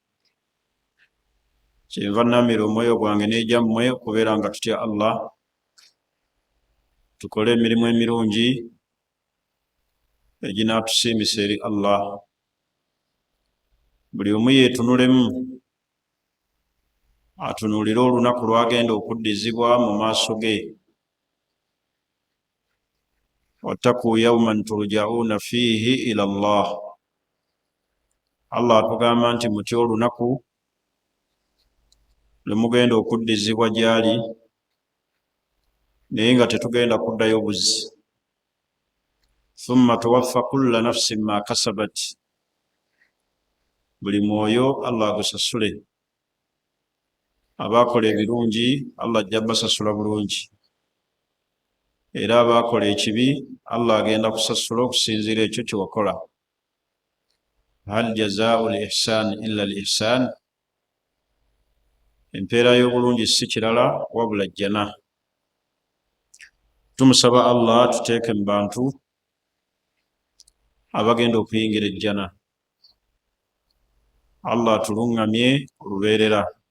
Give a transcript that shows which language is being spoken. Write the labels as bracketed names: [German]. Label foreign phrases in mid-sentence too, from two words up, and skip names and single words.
[Ganda] kyenva namira omwoyo gwange n'egyammwe okubeera nga tutya Allah, tukole emirimu emirungi eginaatusiimisa eri Allah. buli omu yeetunulemu, atunuulire olunaku lwagenda okuddizibwa mu maaso ge. [Arabic] wattaqu yawman turja'una fiihi ila Allah, [Ganda] Allah atugamba nti mutya olunaku lwe mugenda okuddizibwa gy'ali, naye nga tetugenda kuddayo buzzi. [Arabic] ثم توفى كل نفس ما كسبت, [Ganda] buli mwoyo Allah agusasule. abaakola ebirungi Allah ajja basasula bulungi, era abaakola ekibi Allah agenda kusasula okusinziira ekyo kye wakola. [Arabic] هل جزاء الإحسان إلا الإحسان, [Ganda] empeera y'obulungi si kirala wabula jjana. tumusaba Allah tuteeke mu bantu abagenda okuyingira ejjana. Allah atuluŋŋamye olubeerera.